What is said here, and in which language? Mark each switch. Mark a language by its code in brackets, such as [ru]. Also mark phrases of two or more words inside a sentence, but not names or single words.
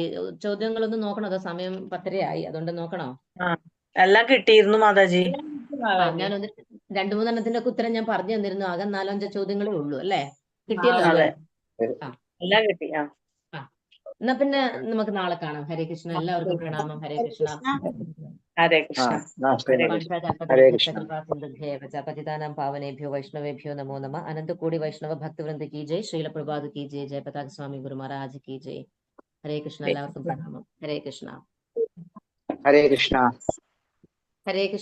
[ml] ചോദ്യങ്ങളൊന്നും നോക്കണോ? അതോ സമയം 10:30 അതുകൊണ്ട് നോക്കണോ? എല്ലാം കിട്ടിയിരുന്നു മാതാജി. ഞാനൊന്ന് 2-3 എണ്ണത്തിന്റെ ഒക്കെ ഉത്തരം ഞാൻ പറഞ്ഞു തന്നിരുന്നു. ആകെ 4-5 ചോദ്യങ്ങളേ ഉള്ളൂ അല്ലേ? കിട്ടിയല്ലോ? എല്ലാം കിട്ടി. എന്നാ പിന്നെ നമുക്ക് നാളെ കാണാം. ഹരേ കൃഷ്ണ. എല്ലാവർക്കും പ്രണാമം. ഹരേ കൃഷ്ണ. ഹരേ കൃഷ്ണ. [sa] പതിതാനാം പാവനേഭ്യോ വൈഷ്ണവേഭ്യോ നമോ നമ. [hi] अनन्तकोटि वैष्णव भक्तवृन्द की जय। श्रील प्रभात की जय। जयपताका स्वामी गुरु महाराज की जय. [ml] ഹരേ കൃഷ്ണ. എല്ലാവർക്കും പ്രണാമം. ഹരേ കൃഷ്ണ. ഹരേ കൃഷ്ണ. ഹരേ കൃഷ്ണ.